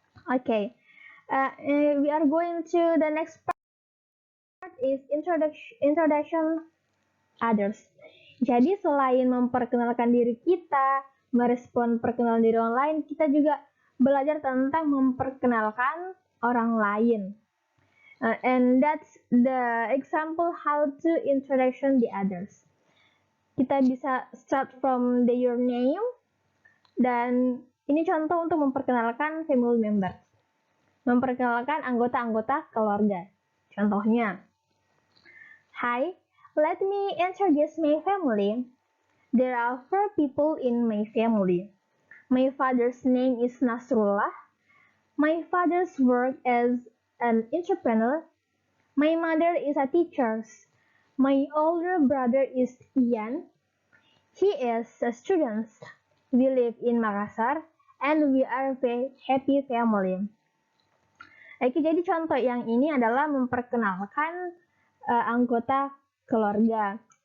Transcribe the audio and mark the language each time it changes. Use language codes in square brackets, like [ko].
[en] Okay, we are going to the next part is introduction others. [id] Jadi selain memperkenalkan diri kita, merespon perkenalan diri orang lain, kita juga belajar tentang memperkenalkan orang lain. [en] And that's the example how to introduction the others. [id] Kita bisa [en] start from your name, [id] dan ini contoh untuk memperkenalkan family member. Memperkenalkan anggota-anggota keluarga. Contohnya, [en] hi, let me introduce my family. There are 4 people in my family. My father's name is Nasrullah. My father's work as an entrepreneur. My mother is a teacher. My older brother is Ian. He is a student. We live in Makassar and we are a very happy family. [id] Oke, jadi contoh yang ini adalah memperkenalkan anggota keluarga.